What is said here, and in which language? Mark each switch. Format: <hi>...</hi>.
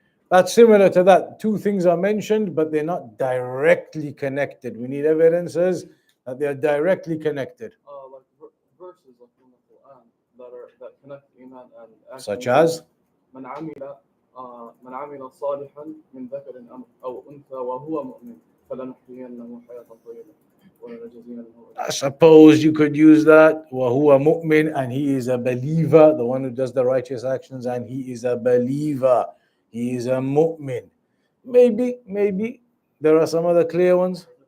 <en>That's similar to that. Two things are mentioned, but they're not directly connected. We need evidences that they are directly connected. Like verses like in the Quran that connect Iman and action. Such as?</en> <ar>من عمل صالحا من ذكر أو أنثى وهو مؤمن فلنحيينه حياة طيبة ولنجزينهم.</ar> <en>I suppose you could use that.</en> <ar>وَهُوَ مُؤْمِن,</ar> <en>and he is a believer, the one who does the righteous actions, and he is a believer. He is a mu'min. Maybe. There are some other clear ones.</en>